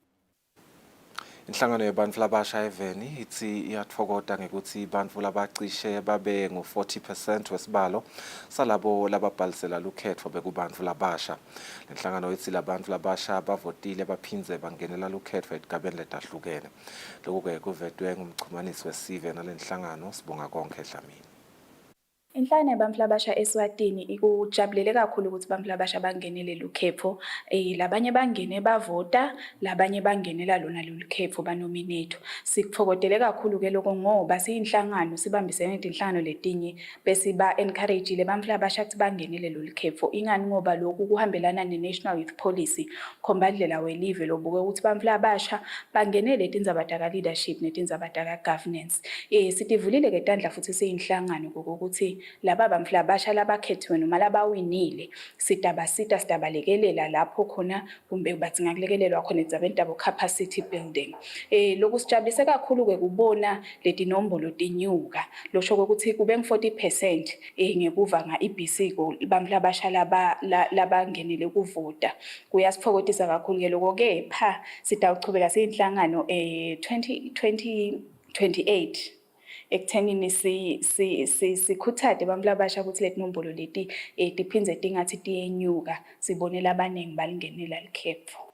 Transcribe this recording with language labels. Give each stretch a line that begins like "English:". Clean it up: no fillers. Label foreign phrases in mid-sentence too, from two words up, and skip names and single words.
Swati: Inhlangano yebantfu labasha eveni ithi iyatfokota ngekuthi bantfu labacishe babe ngu-40% wesibalo salabo lababhalisela lukhetfo bekubantfu labasha. Lenhlangano ithi labantfu labasha bavotile baphindze bangenela lukhetfo etigabeni letahlukene. Lokhu-ke kuvetwe ngumchumanisi wesive nalenhlangano Sibonga Konke Dlamini.
Zulu: Inhlangano yabantu abasha eSwatini ikujabulele kakhulu ukuthi abantu abasha bangenele lolu khetho. Labanye bangene bavota, labanye bangenela lona lolu khetho banominate. Sikuthokodele kakhulu-ke lokho ngoba siyinhlangano sibambisene nezinhlangano letinye bese ba-encourage-ile abantu abasha ukuthi bangenele lolu khetho. Ingani ngoba lokhu kuhambelana ne-National Youth Policy, khombandlela welive lobuke ukuthi abantu abasha bangenele tindzaba leadership netindzaba governance.
Swati: Sitivulile-ke tandla futhi siyinhlangano kokuthi laba bantu labasha labakhethiwe noma labawinile sitabasita sitabalekelela lapho khona kumbe badzinga kulekelelwa khona endzabeni tabo
English: capacity building.
Swati: Lokhu sijabulise kakhulu-ke kubona leti nombolo tinyuka losho ukuthi kube ngu-40% ngekuva nga-EBC bantu labasha labangenele kuvota. Kuyasithokozisa kakhulu-ke lokho-ke sitawuchubeka siyinhlangano 2028 ekuthenini sikhuthade abantu labasha ukuthi leti nombolo leti tiphindze tingathi tiyenyuka sibonela abaningi balingenela likhetho.